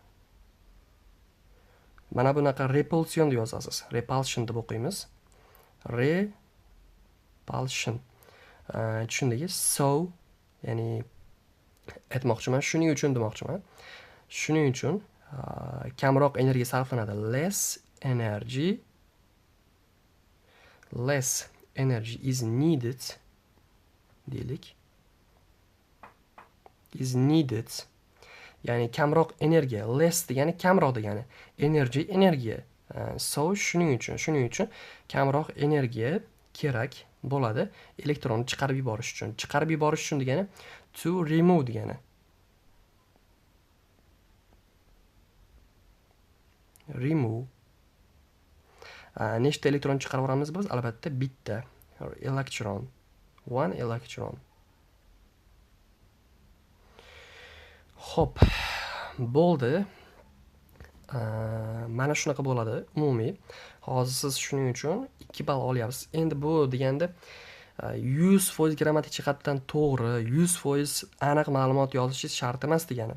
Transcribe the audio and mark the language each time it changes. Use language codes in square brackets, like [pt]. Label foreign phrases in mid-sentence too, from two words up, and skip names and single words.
[uz] Mana bunaqa repulsion deb yozasiz. Repulsion deb o'qiymiz. Repulsion. Tushundingizmi? So, ya'ni aytmoqchiman, shuning uchun demoqchiman. Shuning uchun kamroq energiya sarflanadi. [en] Less energy is needed deylik. Is needed. [uz] Ya'ni kamroq energiya. Less degani kamroq degani. Energy energiya. So shuning uchun kamroq energiya kerak bo'ladi elektronni chiqarib yuborish uchun. Chiqarib yuborish uchun degani [en] to remove [uz] degani. Remove. Nechta elektron chiqarib yuboramiz biz? Albatta bitta. [en] Electron. One electron. [uz] Xo'p, bo'ldi. Mana shunaqa bo'ladi umumiy. Hozir siz shuning uchun 2 ball olyapsiz. Endi bu deganda 100% grammatik jihatdan to'g'ri, 100% aniq ma'lumot yozishingiz shart emas degani.